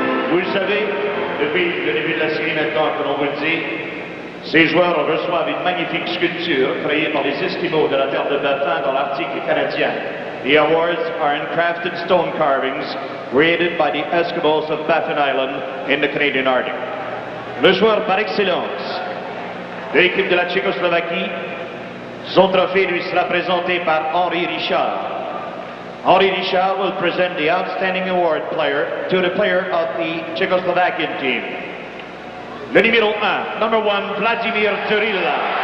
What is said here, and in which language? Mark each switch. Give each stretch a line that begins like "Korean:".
French: Vous le savez, depuis le début de la série maintenant que l'on vous le dit, ces joueurs reçoivent une magnifique sculpture créée par les Esquimaux de la terre de Baffin dans l'Arctique canadien.
English: The awards are handcrafted stone carvings created by the Eskimos of Baffin Island in the Canadian Arctic.
French: Le joueur par excellence de l'équipe de la Tchécoslovaquie, son trophée lui sera présenté par Henri Richard.
English: Henri Richard will present the outstanding award player to the player of the Czechoslovakian team.
French: Le numéro 1,
English: number 1,
French: Vladimir Turilla.